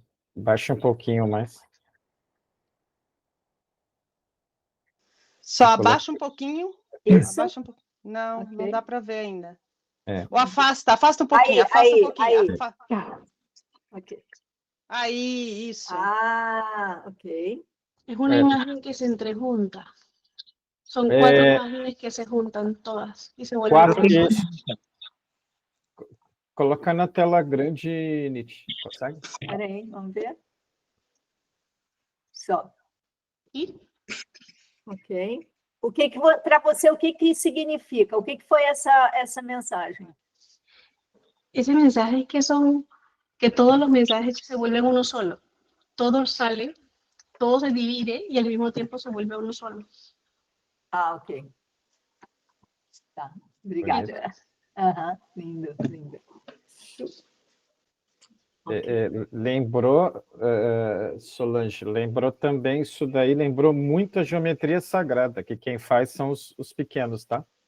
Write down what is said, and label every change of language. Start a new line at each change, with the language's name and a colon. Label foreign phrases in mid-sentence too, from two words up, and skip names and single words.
Portuguese: Baixa um pouquinho mais. Só abaixa um pouquinho. Isso. Abaixa um pouquinho. Não, okay. Não dá para ver ainda. Ou afasta um pouquinho. Aí, um pouquinho. Okay. Aí, isso. Ok.
Spanish: Es una imagen que se entrejunta. Son 4 imágenes que se juntan todas y se vuelven 3.
Portuguese: Colocar na tela grande, Nietzsche. Consegue? Espera aí, vamos ver. Só. Ok. Para você, o que significa? O que foi essa mensagem?
Spanish: Ese mensaje es que todos los mensajes se vuelven uno solo. Todo sale, todo se divide y al mismo tiempo se vuelve uno solo.
Portuguese: Ok. Tá, obrigada. Lindo. Lembrou, Solange, lembrou também isso daí, lembrou muito a geometria sagrada, que quem faz são os pequenos, tá?